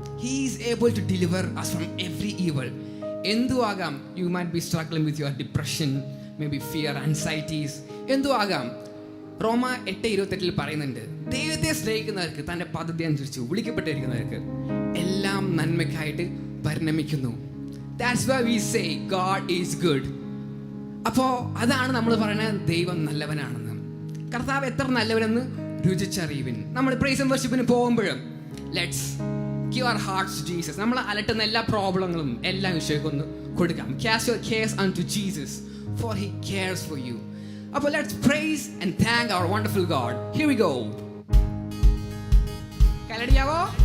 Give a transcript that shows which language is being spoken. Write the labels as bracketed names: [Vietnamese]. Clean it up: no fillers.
[English] He is able to deliver us from every evil. [Malayalam] എന്തു ആകാം. [English] You might be struggling with your depression, maybe fear, anxieties. [Malayalam] എന്തു ആകാം. റോമ 8:28 പറയുന്നുണ്ട്, ദൈവത്തെ സ്നേഹിക്കുന്നവർക്ക് തൻ്റെ പദ്ധതി അനുസരിച്ച് വിളിക്കപ്പെട്ടിരിക്കുന്നവർക്ക് എല്ലാം നന്മയ്ക്കായിട്ട് പരിണമിക്കുന്നു. [English] That's why we say God is good. [Malayalam] അപ്പോൾ അതാണ് നമ്മൾ പറയുന്നത്, ദൈവം നല്ലവനാണെന്ന്. കർത്താവ് എത്ര നല്ലവനെന്ന് രുചിച്ചറിയുവിൻ. നമ്മൾ പ്രൈസ് ആൻഡ് വർഷിപ്പിന് പോകുമ്പോഴും [English] Let's give our hearts to Jesus. [Malayalam] നമ്മൾ അലട്ടുന്ന എല്ലാ പ്രോബ്ലങ്ങളും എല്ലാം ഈശോയ്ക്ക് ഒന്ന് കൊടുക്കാം. [English] Cast your cares unto Jesus, for He cares for you. അപ്പോൾ let's praise and thank our wonderful God. Here we go. കലടിയാവോ?